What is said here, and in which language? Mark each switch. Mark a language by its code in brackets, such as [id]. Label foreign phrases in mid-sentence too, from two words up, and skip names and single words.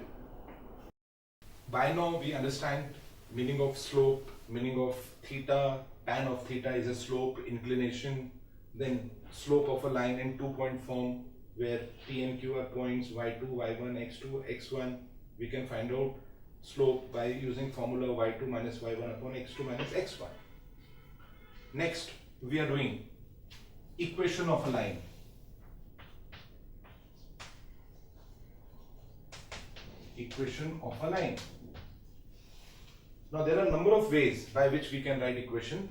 [en] By now we understand meaning of slope, meaning of theta, tan of theta is a slope, inclination, then slope of a line in 2-point form where P and Q are points y2, y1, x2, x1. We can find out slope by using formula y2 minus y1 upon x2 minus x1. Next, we are doing equation of a line. Equation of a line. Now there are a number of ways by which we can write equation.